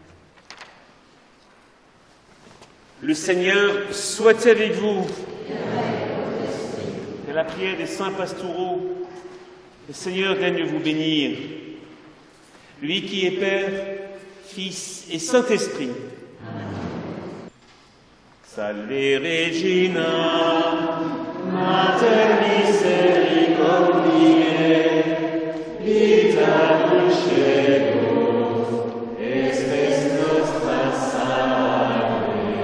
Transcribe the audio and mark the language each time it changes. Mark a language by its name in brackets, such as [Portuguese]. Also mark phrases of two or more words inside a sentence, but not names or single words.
[French] Le Seigneur soit avec vous. Que la prière des saints pastoraux, le Seigneur daigne vous bénir. Lui qui est Père, Fils et Saint-Esprit. [Latin] Salve Regina, Mater misericordiae, vita dulcedo, espes nostra salve.